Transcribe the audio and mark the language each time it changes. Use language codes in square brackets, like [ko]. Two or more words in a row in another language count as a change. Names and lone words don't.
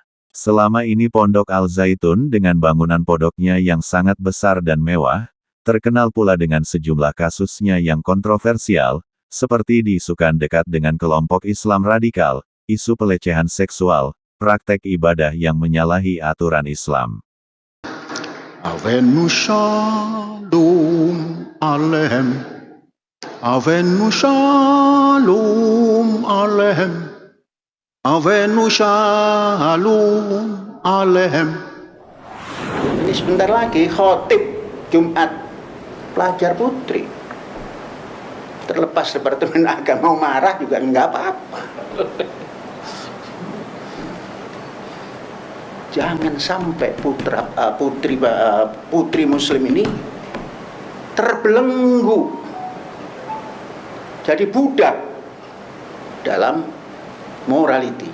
[id] Selama ini Pondok Al Zaitun dengan bangunan pondoknya yang sangat besar dan mewah, terkenal pula dengan sejumlah kasusnya yang kontroversial, seperti diisukan dekat dengan kelompok Islam radikal, isu pelecehan seksual, praktek ibadah yang menyalahi aturan Islam. [he] הבאנו שלום עליכם, הבאנו שלום עליכם, הבאנו שלום עליכם. [id] Ini sebentar lagi khotib Jumat pelajar putri. Terlepas Departemen Agama mau marah juga nggak apa-apa. Jangan sampai putri muslim ini terbelenggu jadi budak dalam morality.